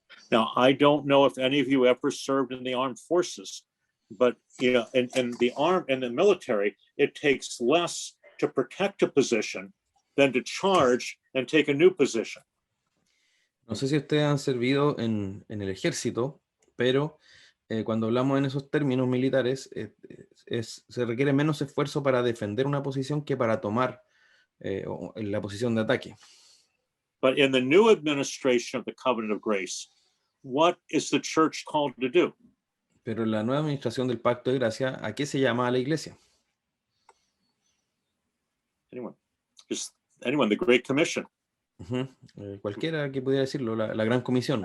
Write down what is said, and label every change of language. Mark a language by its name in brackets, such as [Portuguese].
[English] Now, I don't know if any of you ever served in the armed forces, but you know, in the military, it takes less to protect a position than to charge and take a new position. [Spanish] No sé si ustedes han servido en el ejército, pero cuando hablamos en esos términos militares, se requiere menos esfuerzo para defender una posición que para tomar la posición de ataque. [English] But in the new administration of the covenant of grace, what is the church called to do? [Spanish] Pero la nueva administración del pacto de gracia, ¿a qué se llama a la iglesia? [English] Anyone? Just anyone, the Great Commission. [Spanish] Cualquiera que pudiera decirlo, la gran comisión.